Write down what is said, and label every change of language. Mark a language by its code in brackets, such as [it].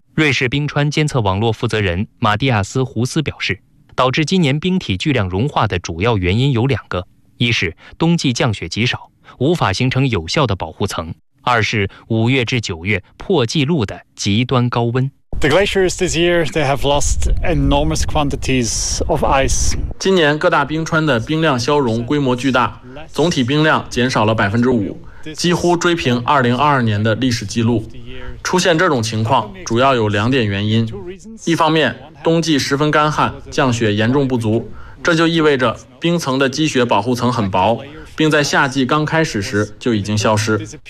[zh] 瑞士冰川监测网络负责人马蒂亚斯·胡斯表示，导致今年冰体巨量融化的主要原因有两个，一是冬季降雪极少，无法形成有效的保护层，二是五月至九月破纪录的极端高温。 [en] The glaciers this year, they have lost enormous quantities of ice. [zh] 今年各大冰川的冰量消融规模巨大，总体冰量减少了5%，几乎追平2022年的历史记录。出现这种情况主要有两点原因：一方面，冬季十分干旱，降雪严重不足，这就意味着冰层的积雪保护层很薄，并在夏季刚开始时就已经消失。